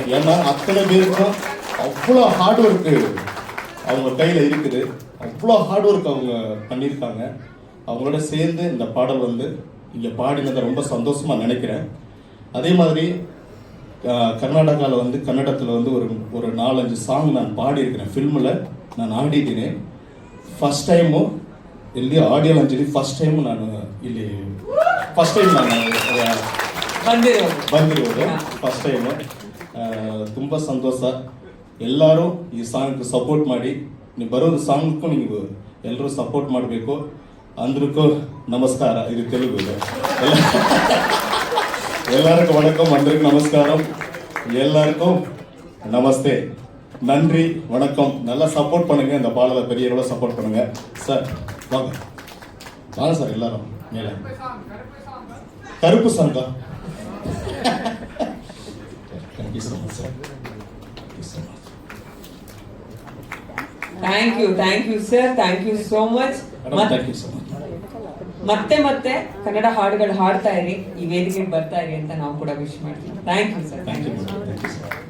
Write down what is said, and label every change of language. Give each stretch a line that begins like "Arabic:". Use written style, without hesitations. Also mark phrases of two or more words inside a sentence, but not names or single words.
Tamil: ஏன்னா அத்தனை பேருக்கும் அவ்வளோ
English: hard work
Tamil: அவங்க கையில் இருக்குது. அவ்வளோ
English: hard work
Tamil: அவங்க பண்ணியிருக்காங்க. அவங்களோட சேர்ந்து இந்த பாடல் வந்து இங்கே பாடினதை ரொம்ப சந்தோஷமாக நினைக்கிறேன். அதே மாதிரி கர்நாடகாவில் வந்து கன்னடத்தில் வந்து ஒரு 4-5 சாங் நான் பாடியிருக்கிறேன். ஃபில்மில் நான் ಆಡಿದ್ದೀನಿ.
English: first time
Kannada: ಇಲ್ಲಿ ಆಡಿಯೋ ಲಾಂಚಲ್ಲಿ
English: first time
Kannada: ನಾನು ಬಂದಿರೋದು
English: first time.
Kannada: ತುಂಬ ಸಂತೋಷ. ಎಲ್ಲರೂ ಈ
English: song support
Kannada: ಮಾಡಿ. ನೀವು ಬರೋದು ಸಾಂಗ್ಗೂ ನೀವು ಎಲ್ಲರೂ ಸಪೋರ್ಟ್ ಮಾಡಬೇಕು. ಅಂದ್ರಕ್ಕೂ ನಮಸ್ಕಾರ. ಇದು ತೆಲುಗು.
Tamil: எல்லாருக்கும் வணக்கம், அன்றைக்கு நமஸ்காரம், எல்லாருக்கும் நமஸ்தே, நன்றி, வணக்கம். நல்லா சப்போர்ட் பண்ணுங்க. இந்த பாடலை பெரிய அளவில் சப்போர்ட் பண்ணுங்க சார். வாங்க வாங்க சார் எல்லாரும் மேலே. கருப்பு சாங்கா?
English: thank you so much sir. thank you sir, thank you so much. thank you so much.
Kannada: ಮತ್ತೆ ಕನ್ನಡ ಹಾಡುಗಳು ಹಾಡ್ತಾ ಇರಿ, ಈ ವೇದಿಕೆಗೆ ಬರ್ತಾ ಇರಿ ಅಂತ ನಾವು ಕೂಡ ವಿಶ್ ಮಾಡ್ತೀವಿ.
English: thank you sir. thank you sir.